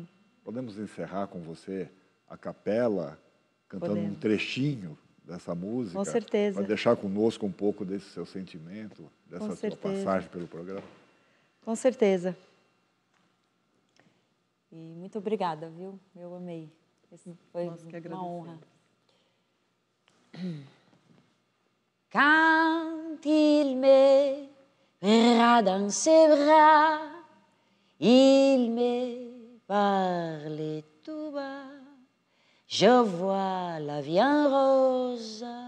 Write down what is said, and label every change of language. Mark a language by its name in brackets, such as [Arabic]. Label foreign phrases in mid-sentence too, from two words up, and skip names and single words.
[Portuguese] Podemos encerrar com você a capela, cantando um trechinho dessa música? Com certeza. Para deixar conosco um pouco desse seu sentimento, dessa sua passagem pelo programa? Com certeza. E muito obrigada, viu? Eu amei. Foi uma honra. [French] Quand il me verra dans ses bras, il me parlait tout bas, je vois la vie en rose.